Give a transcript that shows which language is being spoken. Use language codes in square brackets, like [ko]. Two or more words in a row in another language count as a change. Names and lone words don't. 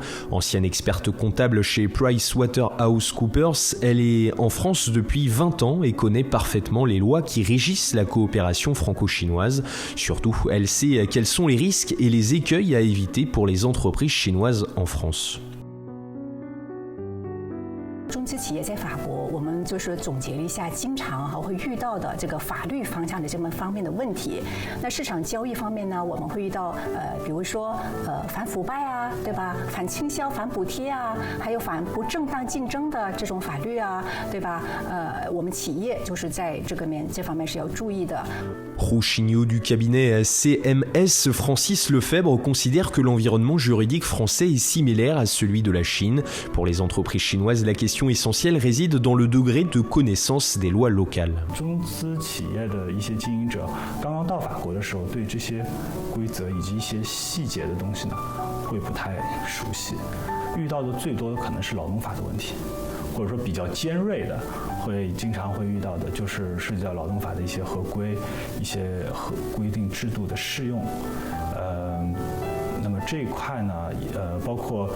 [fr] Ancienne experte comptable chez PricewaterhouseCoopers, elle est en France depuis 20 ans et connaît parfaitement les lois qui régissent la coopération franco-chinoise. Surtout, elle sait quels sont les risques et les écueils à éviter pour les entreprises chinoises en France. [zh] 中资企业在法国，我们就是总结了一下，经常会遇到的这个法律方向的这么方面的问题。那市场交易方面呢，我们会遇到比如说反腐败啊，对吧？反倾销、反补贴啊，还有反不正当竞争的这种法律啊，对吧？我们企业就是在这方面是要注意的。 [fr] Rouchignot du cabinet CMS, Francis Lefebvre, considère que l'environnement juridique français est similaire à celui de la Chine. Pour les entreprises chinoises, la question essentielle réside dans le degré de connaissance des lois locales. [zh] 中资企业的一些经营者刚刚到法国的时候，对这些规则以及一些细节的东西呢，会不太熟悉，遇到的最多的可能是劳动法的问题。或者说比较尖锐的，经常会遇到的就是涉及到劳动法的一些合规、一些规定制度的适用。那么这一块呢，包括